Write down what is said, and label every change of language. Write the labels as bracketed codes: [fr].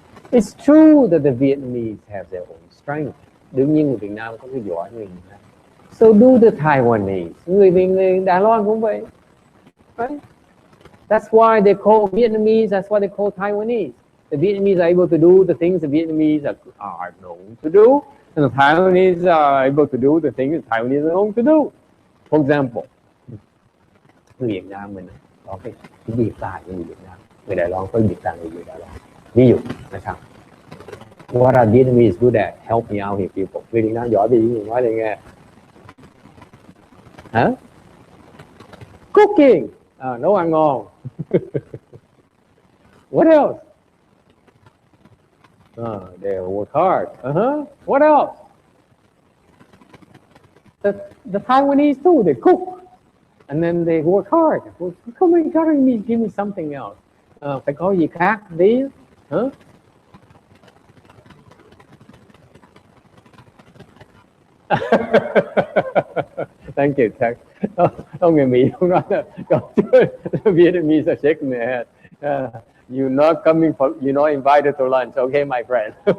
[en] It's true that the Vietnamese have their own strength. [vi] Đương nhiên người Việt Nam có cái giỏi người Việt Nam. [en] So do the Taiwanese. [vi] Người Đài Loan cũng vậy. [en] Right? That's why they call Vietnamese, that's why they call Taiwanese. The Vietnamese are able to do the things the Vietnamese are known to do, and the Taiwanese are able to do the things the Taiwanese are known to do. For example, [vi] người Việt Nam mình có cái biệt tài của người Việt Nam. Người Đài Loan có biệt tài của người Đài Loan. Ví dụ là sao? [en] What are Vietnamese good at? Help me out here, people. [vi] Người Việt Nam giỏi về gì nói để nghe. Hả? [en] Cooking. [vi] Nấu ăn ngon. [en] What else? They work hard. What else? The Taiwanese too, they cook. And then they work hard. Come on, give me something else. [vi] Phải có gì khác tí. [en] Thank you, Chuck. [vi] Ông người Mỹ không nói là [en] Vietnamese are shaking their head. You're not coming for, you're not invited to lunch, okay, my friend.